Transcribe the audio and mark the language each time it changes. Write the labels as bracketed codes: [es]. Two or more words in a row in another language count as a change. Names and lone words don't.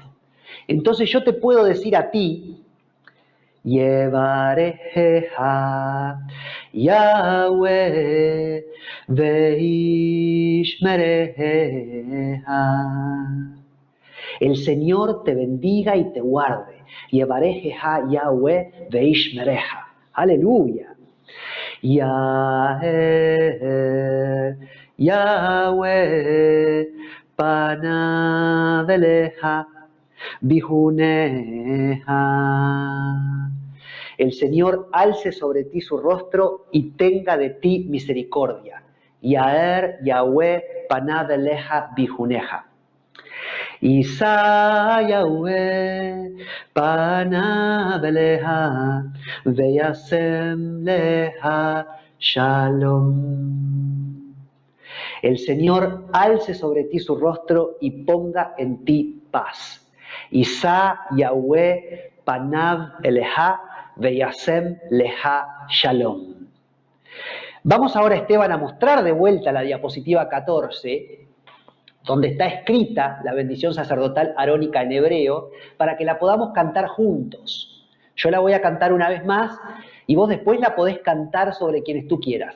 [es] Entonces yo te puedo decir a ti, [he] יברכך יהוה ויש וישמרך. [es] El Señor te bendiga y te guarde. [he] יברכך יהוה וישמרך. [es] Aleluya. [he] יאר יהוה פניו אליך ויחנך. [es] El Señor alce sobre ti su rostro y tenga de ti misericordia. [he] יאר יהוה פניו אליך ויחנך. ישא יהוה פניו אליך וישם לך שלום. [es] El Señor alce sobre ti su rostro y ponga en ti paz. [he] ישא יהוה פניו אליך וישם לך שלום. [es] Vamos ahora, Esteban, a mostrar de vuelta la diapositiva 14, donde está escrita la bendición sacerdotal arónica en hebreo, para que la podamos cantar juntos. Yo la voy a cantar una vez más y vos después la podés cantar sobre quienes tú quieras.